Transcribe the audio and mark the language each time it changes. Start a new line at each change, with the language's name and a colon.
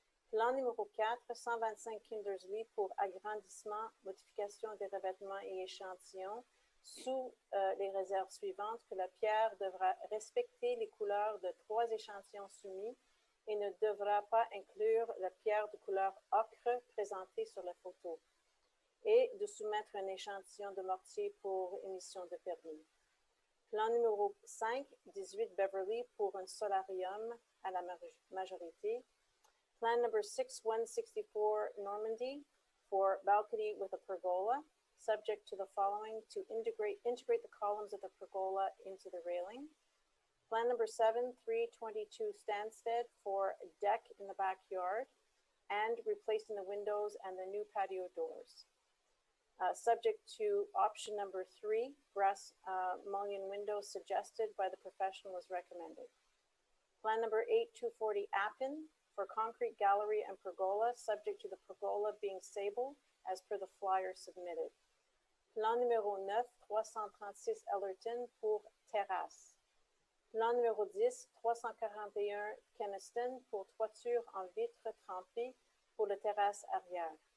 French: Plan numéro 4, 125 Kindersley pour agrandissement, modification des revêtements et échantillons sous les réserves suivantes que la pierre devra respecter les couleurs de 3 échantillons soumis et ne devra pas inclure la pierre de couleur ocre présentée sur la photo, et de soumettre un échantillon de mortier pour émission de permis. Plan numéro 5, 18 Beverly pour un solarium à la majorité.
English: Plan number 6, 164 Normandy for balcony with a pergola, subject to the following: to integrate the columns of the pergola into the railing. Plan number 7, 322 Stansted for a deck in the backyard and replacing the windows and the new patio doors. Subject to option number 3, brass mullion windows suggested by the professional is recommended. Plan number 8, 240 Appin for concrete gallery and pergola, subject to the pergola being sable as per the flyer submitted.
French: Plan numéro 9, 336 Ellerton pour terrasse. Plan numéro 10, 341 Keniston pour toiture en vitre trempée pour la terrasse arrière.